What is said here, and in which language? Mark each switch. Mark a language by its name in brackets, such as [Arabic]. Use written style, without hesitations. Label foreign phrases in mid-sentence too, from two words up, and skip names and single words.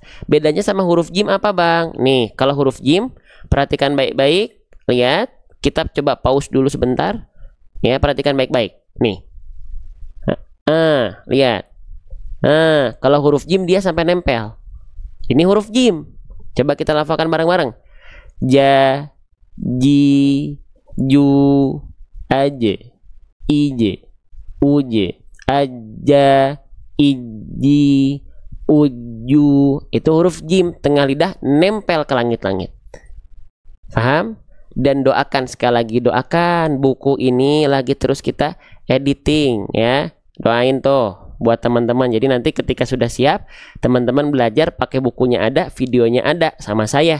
[Indonesian] Bedanya sama huruf jim apa, Bang? Nih, kalau huruf jim, perhatikan baik-baik. Lihat, kita coba pause dulu sebentar. Ya, perhatikan baik-baik. Nih. Lihat. Kalau huruf jim dia sampai nempel. Ini huruf jim. Coba kita lafalkan bareng-bareng. [Arabic] Ja, ji, ju, aje, ije, uje, aja, iji, uju. [Indonesian] Itu huruf jim, tengah lidah nempel ke langit-langit. Paham? Dan doakan, sekali lagi doakan, buku ini lagi terus kita editing ya. Doain tuh buat teman-teman. Jadi nanti ketika sudah siap, teman-teman belajar pakai bukunya ada, videonya ada sama saya.